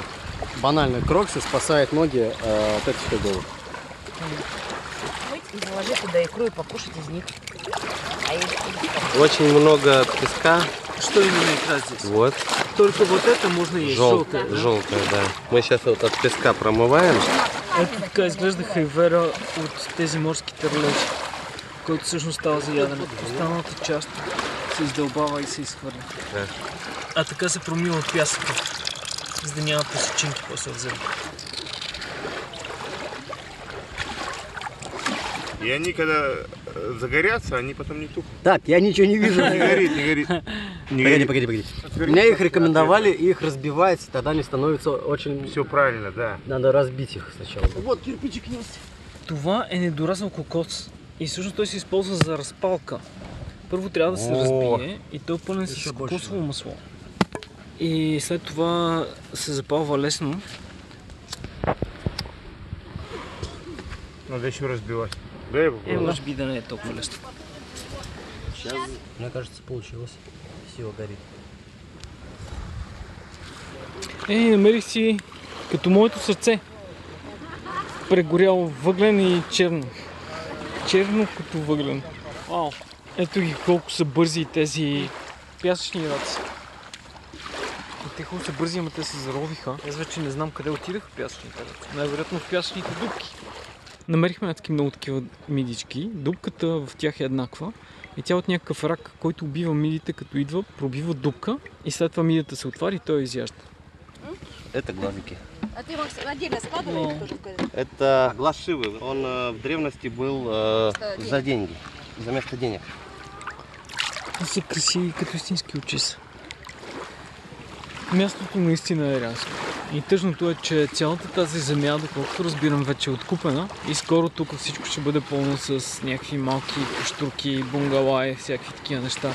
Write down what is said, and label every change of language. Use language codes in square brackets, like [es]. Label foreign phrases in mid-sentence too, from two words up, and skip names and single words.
[ru] Банально кроксы спасают ноги от этих иголок. И заложить туда икру и покушать из них. Очень много песка. Что именно икра здесь? Вот. Только вот это можно есть, желтое. Желтая, да. Мы сейчас вот от песка промываем. [bg] Ето така изглежда хайвера от тези морски търлежи, който всъщност става за ядене. Останалата част се издълбава и се изхвърля. Да. А така се промива от пясъка, за да няма песечинки после в земя. [ru] И они, когда загорятся, они потом не тухнут. Так, я ничего не вижу. Не горит, не горит. Погоди. Меня их рекомендовали, их разбивать, тогда они становятся очень... Все правильно, да. Надо разбить их сначала. Вот кирпичик есть. [bg] Това е недораснал кокос и всъщност той се използва за разпалка. Първо трябва да се разбие и той е пълен с кокосово масло. И след това се запалва лесно. [ru] Надо еще разбивать. Да, я попробую. [bg] Може би да не е толкова лесно. [ru] Сейчас, мне кажется, получилось. Все горит. [bg] Намерих си като моето сърце. Прегоряло въглен и черно. Черно като въглен. Вау! Ето ги колко са бързи тези пясъчни раци. Те хубаво са бързи, ама те се заровиха. Аз вече не знам къде отидаха пясъчните раци. Най-вероятно в пясъчните дупки. Намерихме много такива мидички. Дупката в тях е еднаква. И тя от някакъв рак, който убива мидите, като идва, пробива дупка и след това мидата се отваря и той изяжда. [ru] Это глазики. А ты, Макс, отдельно складывал их тоже в корзину? Это глаз Шивы. Он в древности был за деньги, за место денег. [bg] Те са красиви като истински очи са. Мястото наистина е рязко. И тъжното е, че цялата тази земя, доколкото разбирам, вече е откупена и скоро тук всичко ще бъде пълно с някакви малки кощурки, бунгала и всякакви такива неща.